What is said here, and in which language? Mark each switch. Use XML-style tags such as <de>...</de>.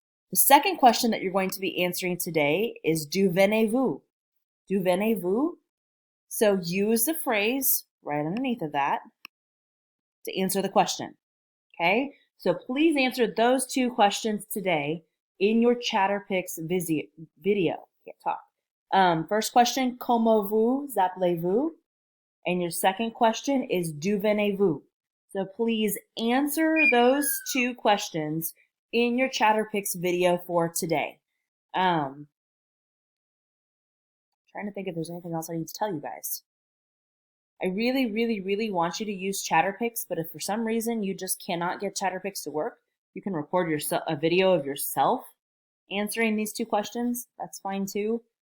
<en>The second question that you're going to be answering today is</en> <fr>d'où venez-vous? D'où venez-vous?</fr> <en>So use the phrase right underneath of that to answer the question. Okay? So please answer those two questions today in your ChatterPics video. Can't talk. First question,</en> <fr>comment vous appelez-vous?</fr> <en>And your second question is</en> <fr>d'où venez-vous?</fr> <en>So please answer those two questions in your ChatterPics video for today. Trying to think if there's anything else I need to tell you guys. I really, really, really want you to use ChatterPics, but if for some reason you just cannot get ChatterPics to work, you can record a video of yourself answering these two questions. That's fine too.</en>